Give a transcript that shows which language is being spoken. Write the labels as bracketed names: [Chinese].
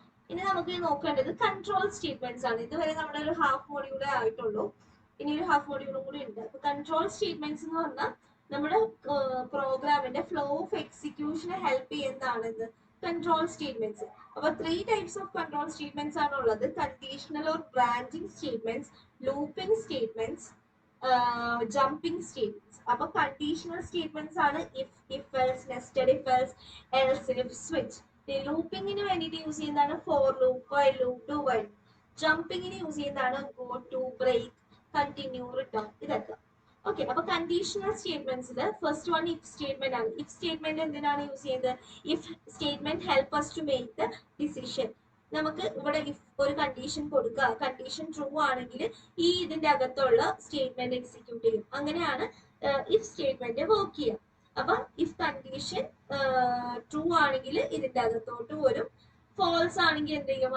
[Malayalam] ഇനി നമുക്ക് നോക്കേണ്ടത് കൺട്രോൾ സ്റ്റേറ്റ്മെന്റ്സ് ആണ്. ഇതുവരെ നമ്മുടെ ഒരു ഹാഫ് മോഡ്യൂളേ ആയിട്ടുള്ളൂ, ഇനി ഒരു ഹാഫ് മോഡ്യൂളും കൂടി ഉണ്ട്. അപ്പൊ കൺട്രോൾ സ്റ്റേറ്റ്മെന്റ്സ് എന്ന് പറഞ്ഞാൽ നമ്മുടെ പ്രോഗ്രാമിന്റെ flow of എക്സിക്യൂഷനെ help ചെയ്യുന്നതാണിത്. [English] control statements. About 3 types of control statements are conditional or branching statements, looping statements, jumping statements. About conditional statements are if else, nested if else if, switch. The looping in use for loop, while loop, do while. Jumping in use go to, break, continue, return. [Malayalam] Okay, അപ്പോൾ conditional സ്റ്റേറ്റ്മെന്റ്സിൽ first one if statement ആണ്. If statement എന്തിനാണ് use ചെയ്യുന്നത്? [English] If statement help us to make the decision. [Malayalam] നമുക്ക് ഇവിടെ if ഒരു condition കൊടുക്കുക, condition true ആണെങ്കിൽ ഈ ഇതിന്റെ അകത്തുള്ള സ്റ്റേറ്റ്മെന്റ് എക്സിക്യൂട്ട് ചെയ്യും. അങ്ങനെയാണ് ഇഫ് സ്റ്റേറ്റ്മെന്റ് വർക്ക് ചെയ്യുക. അപ്പൊ ഇഫ് കണ്ടീഷൻ ട്രൂ ആണെങ്കിൽ ഇതിന്റെ അകത്തോട്ട് വരും, ഫോൾസ് ആണെങ്കിൽ എന്ത് ചെയ്യും?